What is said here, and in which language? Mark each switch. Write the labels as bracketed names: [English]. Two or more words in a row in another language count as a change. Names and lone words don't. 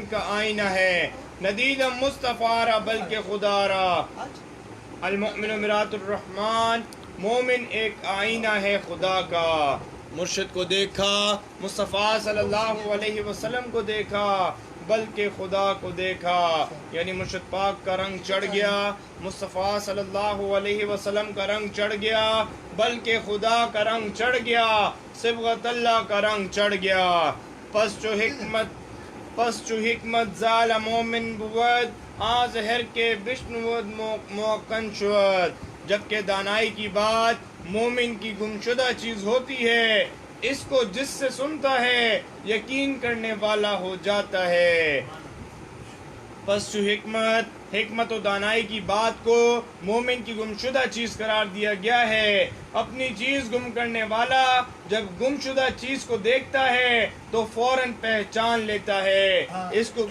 [Urdu] کا آئینہ ہے [Persian] ندیدم مصطفیٰ را بلکہ خدا را [Arabic] المؤمن امرات الرحمن [Urdu] مومن ایک آئینہ ہے خدا کا مرشد کو دیکھا مصطفیٰ صلی اللہ علیہ وسلم کو دیکھا بلکہ خدا کو دیکھا یعنی مرشد پاک کا رنگ چڑھ گیا مصطفیٰ صلی اللہ علیہ وسلم کا رنگ چڑھ گیا بلکہ خدا کا رنگ چڑھ گیا صبغت اللہ کا رنگ چڑھ گیا [Persian] پس چو حکمت زال مومن بود آزہر کے بشنود موکن شود [Urdu] جبکہ دانائی کی بات مومن کی گمشدہ چیز ہوتی ہے اس کو جس سے سنتا ہے یقین کرنے والا ہو جاتا ہے پس جو حکمت و دانائی کی بات کو مومن کی گمشدہ چیز قرار دیا گیا ہے اپنی چیز گم کرنے والا جب گمشدہ چیز کو دیکھتا ہے تو فوراً پہچان لیتا ہے اس کو